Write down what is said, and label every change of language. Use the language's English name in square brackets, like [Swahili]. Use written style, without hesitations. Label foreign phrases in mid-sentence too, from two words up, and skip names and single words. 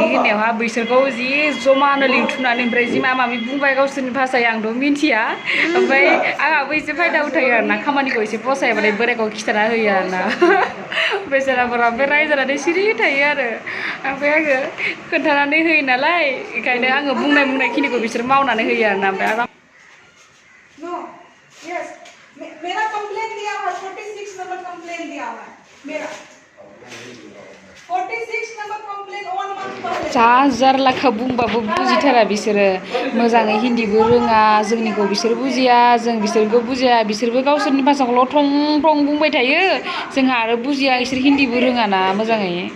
[Bodo] होननायावहा बिसोरखौ जि जमानो लिंथुमनानै ओमफ्राय जि माबा बुंबाय गावसोरनि भाषायै आंथ' मिन्थिया ओमफ्राय आंहाबो एसे फायदा उथायो आरोना खामानिखौ एसे फसायाबाथाय बोरायखौ खिथाना होयो आरोना बेसाराफोरा ओमफ्राय रायजानानै सिरि थायो आरो ओमफ्राय आङो खोन्थानानै होयो नालाय बेखायनो आङो बुंनायखिनिखौ बिसोर मावनानै होयो आरोना ओमफ्राय आराम [Hindi] मेरा कंप्लेन दिया हुआ 46 नंबर कंप्लेन दिया हुआ है मेरा 46 नंबर कंप्लेन 1 मंथ पहले [Bodo] जा जारलाखा बुंबाबो बुजिथारा बिसोरो मोजाङै हिन्दीबो रोङा जोंनिखौ बिसोर बुजिया जों बिसोरखौ बुजिया बिसोरबो गावसोरनि भाषाखौल' थं बुंबाय थायो जोंहा आरो बुजिया बिसोर हिन्दीबो रोङाना मोजाङै